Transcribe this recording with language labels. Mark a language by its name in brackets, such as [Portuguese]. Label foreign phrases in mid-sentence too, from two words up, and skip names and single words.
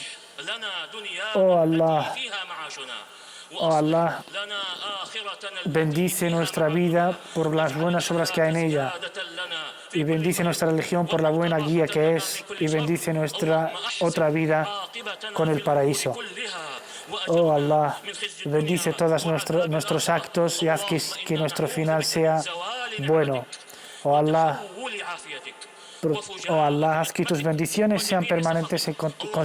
[Arabic] لنا دنيانا [Spanish] Oh Allah, [Arabic] التي فيها معاشنا [Spanish] oh Allah, [Arabic] لنا آخرتنا [Spanish] bendice nuestra vida por las buenas obras que hay en ella. [Arabic] زيادة لنا [Spanish] Y bendice nuestra religión por la buena guía que es, y bendice nuestra otra vida con el paraíso. Oh Allah, bendice todos nuestros actos y haz que nuestro final sea bueno. Oh Allah, haz que tus bendiciones sean permanentes y constantes.